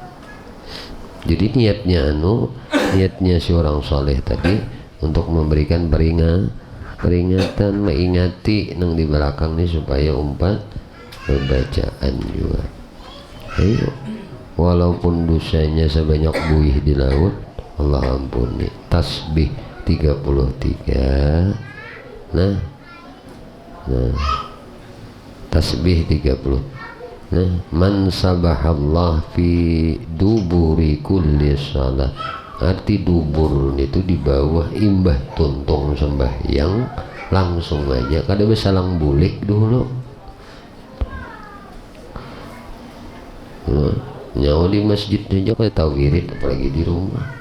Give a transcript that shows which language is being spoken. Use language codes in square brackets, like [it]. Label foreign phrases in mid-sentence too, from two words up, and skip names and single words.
[bjn] Jadi niatnya si orang soleh tadi untuk memberikan peringatan, mengingati nang di belakang nih supaya umpat bacaan juga. [id] Ayo, walaupun dosanya sebanyak buih di laut, Allah ampuni. Tasbih 33. Nah tasbih 30. Nah, [ar] من سبح الله في دبر كل صلاة. [bjn] Arti dubur itu di bawah imbah tuntung sembahyang, langsung aja kada besalang bulik dulu. Nah, nyawa di masjid aja kada tahu wirid, apalagi di rumah.